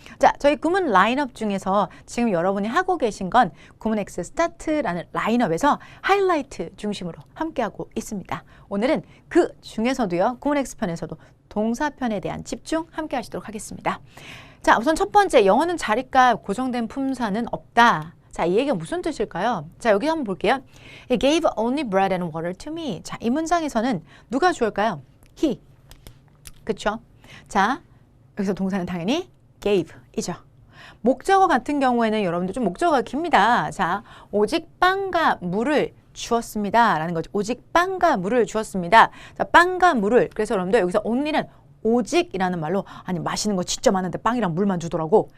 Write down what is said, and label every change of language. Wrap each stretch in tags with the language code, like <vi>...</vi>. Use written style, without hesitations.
<ko>자, 저희 구문 라인업 중에서 지금 여러분이 하고 계신 건 구문 X 스타트라는 라인업에서 하이라이트 중심으로 함께하고 있습니다. 오늘은 그 중에서도요. 구문 X 편에서도 동사편에 대한 집중 함께 하시도록 하겠습니다. 자, 우선 첫 번째 영어는 자리값 고정된 품사는 없다. 자, 이 얘기가 무슨 뜻일까요? 자, 여기 한번 볼게요.</ko> <en>He gave only bread and water to me.</en> <ko>자, 이 문장에서는 누가 주어일까요? He. 그쵸? 자, 여기서 동사는 당연히 gave이죠. 목적어 같은 경우에는 여러분들 좀 목적어가 깁니다. 자, 오직 빵과 물을 주었습니다. 라는 거죠. 오직 빵과 물을 주었습니다. 자, 빵과 물을. 그래서 여러분들 여기서 only는 오직이라는 말로 아니 마시는 거 진짜 많은데 빵이랑 물만 주더라고.</ko>